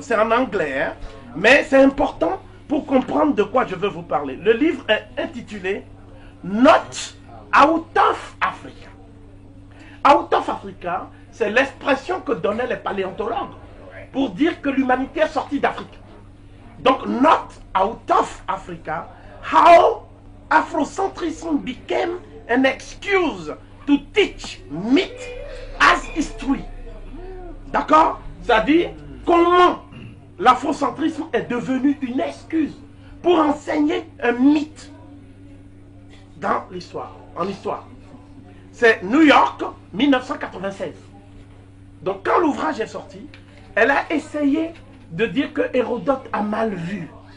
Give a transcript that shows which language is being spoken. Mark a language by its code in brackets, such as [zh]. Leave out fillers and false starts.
[fr] C'est en anglais, hein, mais c'est important pour comprendre de quoi je veux vous parler. Le livre est intitulé Not Out of Africa. Out of Africa, c'est l'expression que donnaient les paléontologues pour dire que l'humanité est sortie d'Afrique. [en] Donc, Not Out of Africa, how Afrocentrism became an excuse to teach myth as history. [fr] D'accord? C'est-à-dire, comment l'afrocentrisme est devenu une excuse pour enseigner un mythe dans l'histoire, en histoire. C'est New York, 1996. Donc quand l'ouvrage est sorti, elle a essayé de dire que Hérodote a mal vu.